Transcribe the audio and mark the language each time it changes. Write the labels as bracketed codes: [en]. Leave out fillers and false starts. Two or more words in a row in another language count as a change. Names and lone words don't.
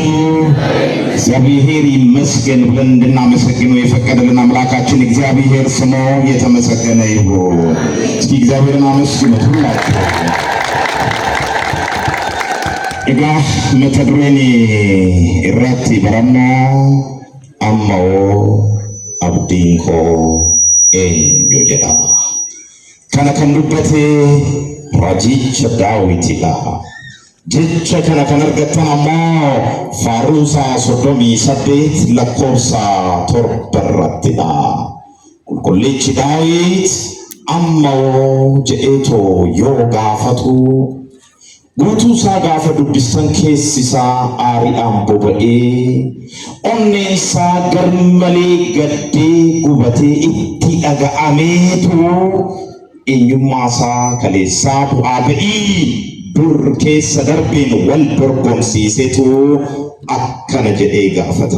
[am] እግዚአብሔር ይመስገን ብለን እንድናመሰግነው የፈቀደልን አምላካችን እግዚአብሔር ስሙ የተመሰገነ ይሁን። እስኪ እግዚአብሔርን አመስግኑት ሁላችሁ። [om] Egaa matadreenii irratti barana amaw abdiinko eenyo jedha kana kan dubbate raajicha daawitidha jecha kana kan argattan ammoo faaruusa 38 lakkoofsa 7 irrattidha. Qulqullichi daawit ammoo jedheetoo yoo gaafatu guutuusaa gaafa dubbistan keessisaa aariidhaan boba'ee onneensaa garmalee gaddee gubatee itti dhaga'ameetu eenyummaasaa kaleessaa bu'aa ba'ii dur keessa darbeen wal dorgomsiisetu akkana jedhee gaafata.